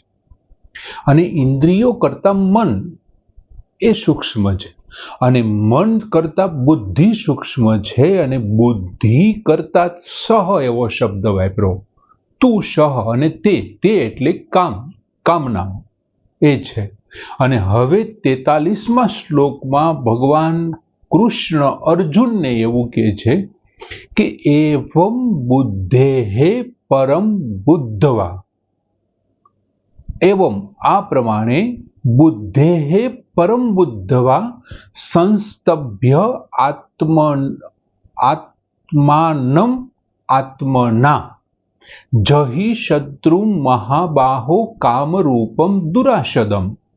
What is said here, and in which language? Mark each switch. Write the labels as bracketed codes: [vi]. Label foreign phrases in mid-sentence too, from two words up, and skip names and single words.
[gu] અને ઇંદ્રિયો કરતા મન એ સૂક્ષ્મ છે, અને મન કરતા બુદ્ધિ સૂક્ષ્મ છે, અને બુદ્ધિ કરતા સહ એવો શબ્દ વાપરો, તૂ સહ અને તે એટલે કામ, કામના એ છે। અને હવે 43મા શ્લોકમાં ભગવાન કૃષ્ણ અર્જુન ને એવં કહે છે કિ [sa] एवं बुद्धेहे परम बुद्धवा, एवं [gu] આ પ્રમાણે [sa] बुद्धेहे परम बुद्धवा संस्तभ्य आत्मानम आत्मना जहि शत्रु महाबाहो काम रूपम दुराशदम।